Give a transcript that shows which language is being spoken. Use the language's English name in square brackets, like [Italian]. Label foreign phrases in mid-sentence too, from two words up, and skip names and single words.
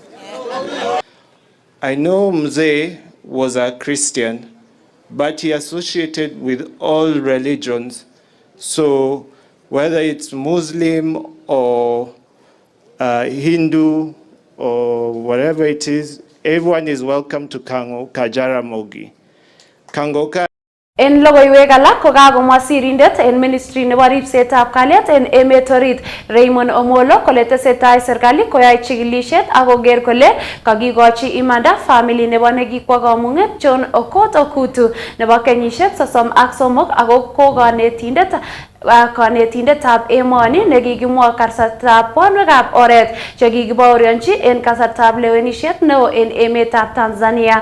[English] I know Mzee was a Christian, but he associated with all religions. So whether it's Muslim or Hindu or whatever it is, everyone is welcome to Kango Kajaramogi. [Kalenjin] En logoiwek alak ko kakomwa sirindet en ministry nebo ripsetab kalyet en emet orit Raymond Omolo kole tesetai serikali koyai chikilisiet ak koger kole kakikochi imanda family nebo nekikwa kamung'et John Okot Okutu nebo kenyisiek 33 ako ko kanetindetab emoni nekikimwa kasartab bonwekab oret chekikibaorionchi en kasartab lewenisiet neo en emetab Tanzania.